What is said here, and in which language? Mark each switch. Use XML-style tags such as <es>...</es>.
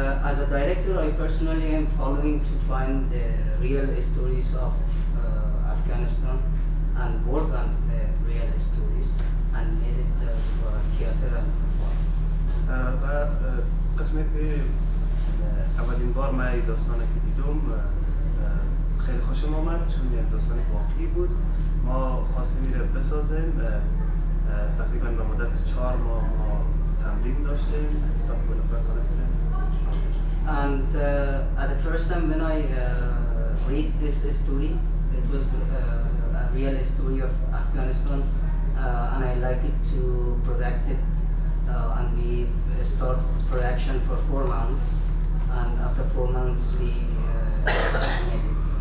<en>As a director, I personally am following to find the real stories of Afghanistan and work on the real stories and made it for theater and performance.</en> <fa>و قسمی که اولین بار من این داستان که دیدم خیلی خوشم آمد چون یک داستان واقعی بود. ما خواستیم این رو بسازیم. تقریبا به مدت 4 ماه ما تمرین داشتیم تا کنستیم.</fa> <en>And at the first time when I read this story, it was a real story of Afghanistan, and I like it to project it, and we start production for 4 months, and after 4 months we made it.</en>